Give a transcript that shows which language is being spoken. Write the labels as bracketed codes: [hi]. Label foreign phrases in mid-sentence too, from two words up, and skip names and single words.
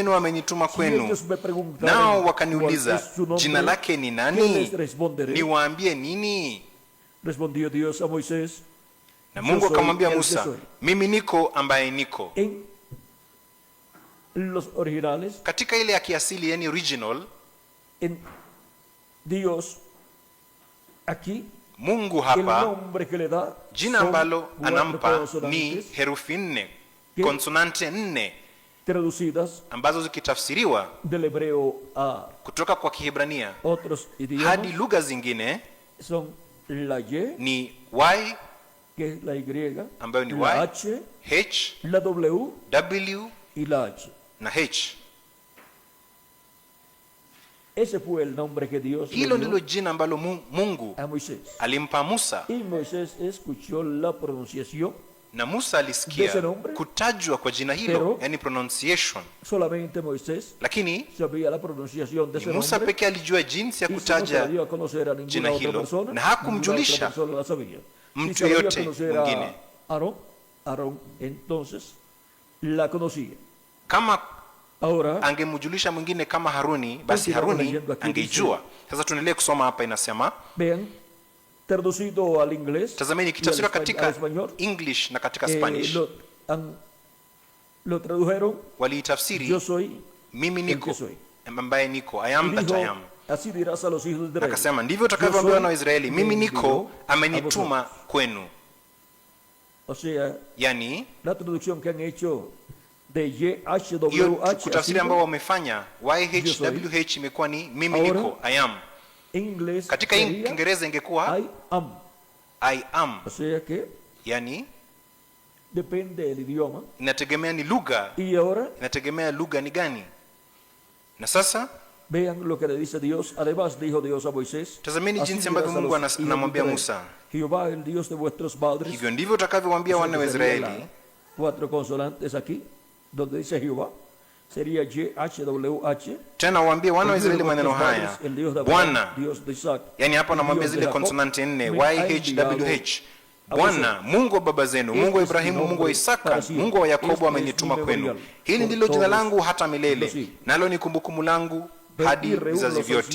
[sw] zenu amenituma [es] Si [sw] kwenu, [es] ellos me preguntaran [sw] nao [es] cuál [sw] wakaniuliza, [es] es su nombre, [sw] jina lake ni [es] ¿qué [sw] nani? [es] les responderé? [sw] Niwaambie nini? [es] Respondió Dios a Moisés, [sw] Na [es] yo [sw] Mungu [es] soy [sw] akamwambia [es] el que [sw] Musa, [es] soy. [sw] mimi niko ambaye niko. [es] En los originales, [sw] Katika ile ya kiasili, yani original, [es] en Dios, aquí, [sw] Mungu [es] el [sw] hapa [es] nombre que le da [sw] jina [es] son [sw] ambalo [es] 4 [sw] anampa ni [es] consonantes [sw] herufi 4, [es] ¿Qué? [sw] konsonante 4 [es] traducidas [sw] ambazo zikitafsiriwa [es] del hebreo a [sw] kutoka kwa Kiebrania [es] otros idiomas [sw] hadi lugha zingine [es] son la Y, [sw] ni Y, [es] que es la Y, [sw] ambayo ni [es] la Y, H, [sw] H, [es] la W [sw] W [es] y la H. [sw] na H. [es] Ese fue el nombre que Dios le [sw] Hilo [es] dio [sw] ndilo jina ambalo Mungu [es] a Moisés. [sw] alimpa Musa, [es] Y Moisés escuchó la pronunciación [sw] na Musa [es] de [sw] alisikia [es] ese nombre, [sw] kutajwa kwa jina hilo, [es] pero [sw] yani pronunciation, [es] solamente Moisés [sw] lakini [es] sabía la pronunciación de [sw] ni [es] ese [sw] Musa [es] nombre [sw] pekee alijua jinsi ya [es] y se no se la [sw] kutaja [es] dio a conocer a [sw] jina [es] ninguna otra [sw] hilo, [es] persona, [sw] na hakumjulisha [es] ninguna otra persona la sabía. [sw] mtu [es] Y sabía [sw] yeyote [es] conocer [sw] mwingine. [es] a Aarón entonces la conocía. [sw] Kama [es] Ahora [sw] angemjulisha mwingine kama Haruni, basi Haruni angeijua. Sasa tuendelee kusoma hapa, inasema, [es] vean, traducido al inglés [sw] tazameni [es] y al [sw] kitafsiriwa katika [es] español, [sw] English na katika Spanish, [es] lo tradujeron, [sw] waliitafsiri [es] yo soy [sw] mimi [es] el [sw] niko, [es] que soy. [sw] ambaye niko, [en] I [es] Y [en] am that [es] dijo, [en] I am. [es] así dirás a los hijos de Israel. [sw] Akasema, ndivyo [es] Yo [sw] utakavyoambiwa [es] soy [sw] na Waisraeli, mimi [es] quien [sw] niko, [es] envió a [sw] amenituma [es] vosotros. [sw] kwenu. [es] O sea, [sw] Yani [es] la traducción que han hecho de hiyo YHWH [sw] kutafsiri ambao wamefanya YHWH imekuwa ni mimi [es] Ahora, [sw] niko, [en] I am. [es] en inglés [sw] Katika [es] sería [sw] Kiingereza ingekuwa [en] I am. I am, [es] O sea que [sw] yani [es] depende del idioma. [sw] inategemea ni lugha, [es] Y ahora [sw] inategemea lugha ni gani. Na sasa [es] Vean lo que le dice Dios. Además dijo Dios a Moisés, [sw] Tazameni [es] así [sw] jinsi [es] dirás [sw] ambavyo [es] a [sw] Mungu [es] los hijos de [sw] anamwambia [es] Israel, [sw] Musa, [es] Jehová, el Dios de vuestros padres. [sw] hivyo ndivyo utakavyowaambia wana wa Israeli. [es] 4 consonantes aquí, donde dice Jehová, sería YHWH. [sw] Tena waambie wana wa Israeli maneno haya, Bwana, [es] Dios de Isaac, [sw] yani hapa namwambia zile konsonanti 4 YHWH, Bwana Mungu wa baba zenu, Mungu wa Ibrahimu, Mungu wa Isaka, Mungu wa Yakobo amenituma kwenu. Hili ndilo jina langu hata milele, nalo ni kumbukumbu langu hadi vizazi vyote.